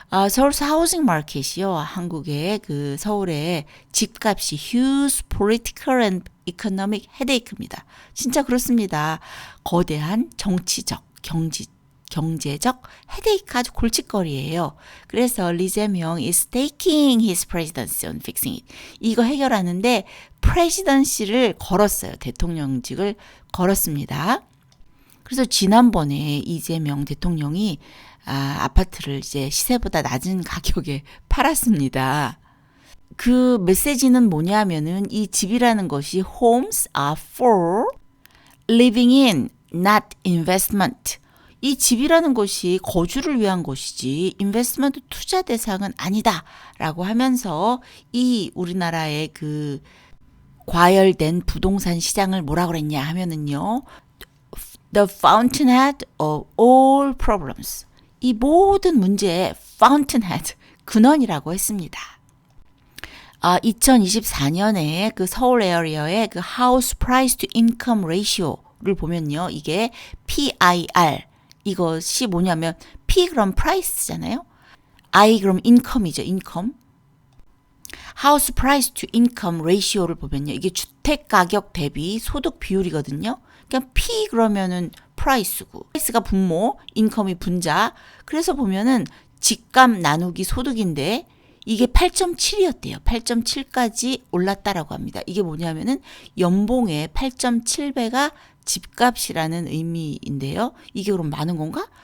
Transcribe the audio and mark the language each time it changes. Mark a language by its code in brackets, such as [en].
[ko] 서울 하우징 마켓이요. 한국의 그 서울의 집값이 [en] huge political and economic headache입니다. [ko] 진짜 그렇습니다. 거대한 정치적, 경제적 헤데이크 아주 골칫거리예요. 그래서 [en] 리제명 is taking his presidency on fixing it. [ko] 이거 해결하는데 presidency를 걸었어요. 대통령직을 걸었습니다. 그래서 지난번에 이재명 대통령이 아파트를 이제 시세보다 낮은 가격에 팔았습니다. 그 메시지는 뭐냐면은 이 집이라는 것이 [en] homes are for living in, not investment. [ko] 이 집이라는 것이 거주를 위한 것이지 인베스트먼트 투자 대상은 아니다라고 하면서 이 우리나라의 그 과열된 부동산 시장을 뭐라 그랬냐 하면은요. [en] The fountainhead of all problems. [ko] 이 모든 문제의 fountainhead, 근원이라고 했습니다. 2024년에 그 서울 에어리어의 그 [en] house price to income ratio [ko] 를 보면요. 이게 PIR. 이것이 뭐냐면 P 그럼 price잖아요. I 그럼 income이죠. [en] income. house price to income ratio를 [ko] 보면요. 이게 주택 가격 대비 소득 비율이거든요. 그러니까 P 그러면은 price고, price가 분모, income이 분자. 그래서 보면은 집값 나누기 소득인데 이게 8.7이었대요. 8.7까지 올랐다라고 합니다. 이게 뭐냐면은 연봉의 8.7배가 집값이라는 의미인데요. 이게 그럼 많은 건가?